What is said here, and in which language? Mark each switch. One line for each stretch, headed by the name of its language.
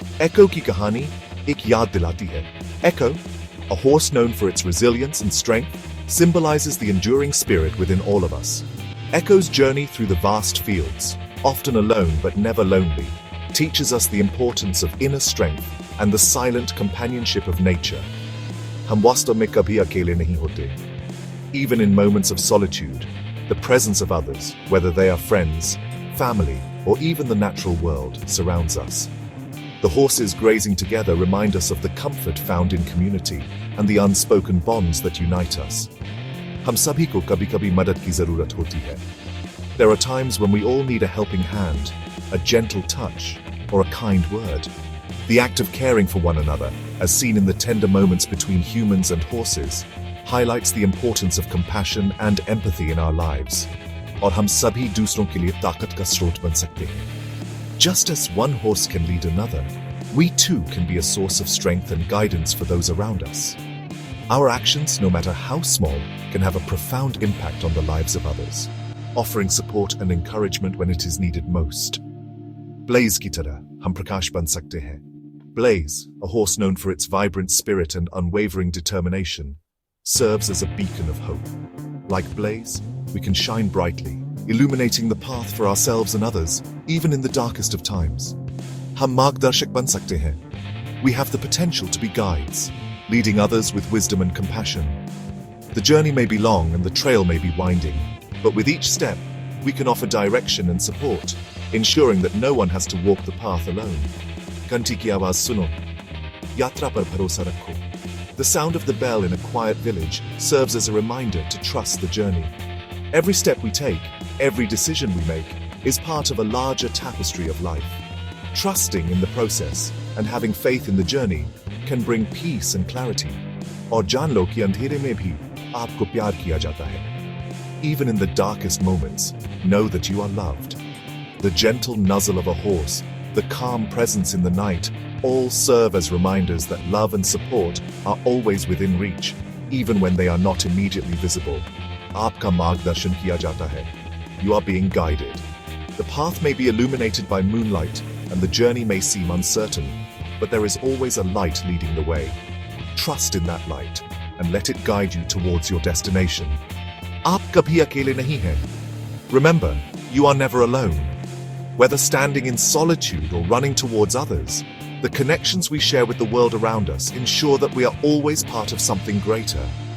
Hindi: Echo ki kahani ek yaad dilati hai.
English: Echo, a horse known for its resilience and strength, symbolizes the enduring spirit within all of us. Echo's journey through the vast fields, often alone but never lonely, teaches us the importance of inner strength and the silent companionship of nature.
Hindi: Hum वास्तव में कभी अकेले नहीं होते.
English: Even in moments of solitude, the presence of others, whether they are friends, family, or even the natural world, surrounds us. The horses grazing together remind us of the comfort found in community and the unspoken bonds that unite us.
Hindi: हम सभी को कभी-कभी मदद की जरूरत होती है.
English: There are times when we all need a helping hand, a gentle touch, or a kind word. The act of caring for one another, as seen in the tender moments between humans and horses, highlights the importance of compassion and empathy in our lives.
Hindi: और हम सभी दूसरों के लिए ताकत का स्रोत बन सकते हैं.
English: Just as one horse can lead another, we too can be a source of strength and guidance for those around us. Our actions, no matter how small, can have a profound impact on the lives of others, offering support and encouragement when it is needed most.
Hindi: Blaze की तरह हम प्रकाश बन सकते हैं.
English: Blaze, a horse known for its vibrant spirit and unwavering determination, serves as a beacon of hope. Like Blaze, we can shine brightly, illuminating the path for ourselves and others, even in the darkest of times.
Hindi: हम मार्गदर्शक बन सकते हैं.
English: We have the potential to be guides, leading others with wisdom and compassion. The journey may be long and the trail may be winding, but with each step, we can offer direction and support, ensuring that no one has to walk the path alone.
Hindi: घंटी की आवाज सुनो, यात्रा पर भरोसा रखो.
English: The sound of the bell in a quiet village serves as a reminder to trust the journey. Every step we take, every decision we make, is part of a larger tapestry of life. Trusting in the process and having faith in the journey can bring peace and clarity.
Hindi: और जान लो कि अंधेरे में भी आपको प्यार किया जाता है.
English: Even in the darkest moments, know that you are loved. The gentle nuzzle of a horse, the calm presence in the night, all serve as reminders that love and support are always within reach, even when they are not immediately visible.
Hindi: आपका मार्गदर्शन किया जाता है.
English: You are being guided. The path may be illuminated by moonlight, and the journey may seem uncertain, but there is always a light leading the way. Trust in that light, and let it guide you towards your destination.
Hindi: आप कभी अकेले नहीं हैं.
English: Remember, you are never alone. Whether standing in solitude or running towards others, the connections we share with the world around us ensure that we are always part of something greater.